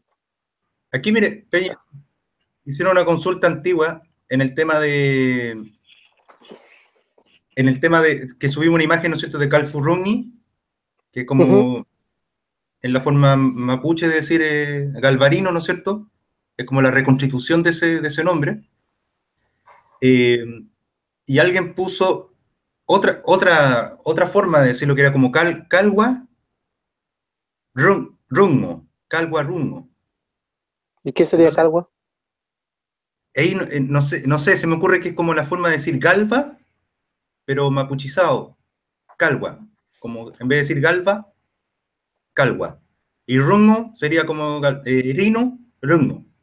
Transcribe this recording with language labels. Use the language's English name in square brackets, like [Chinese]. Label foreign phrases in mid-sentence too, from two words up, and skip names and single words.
[Spanish] aquí, mire, Peña, hicieron una consulta antigua en el tema de que subimos una imagen, ¿no es cierto?, de Calfurruni, que Ujú. como en la forma mapuche de decir galvarino, ¿no es cierto? Es como la reconstitución de ese nombre. y alguien puso otra forma de decirlo, que era como [Mapuche] calwa rungo, calwa rungo. [Spanish] ¿Y qué sería Entonces, calwa? ahí no sé, se me ocurre que es como la forma de decir galva, pero mapuchizado, calwa, como en vez de decir galva, calwa. Y rungo sería como rino, rungo.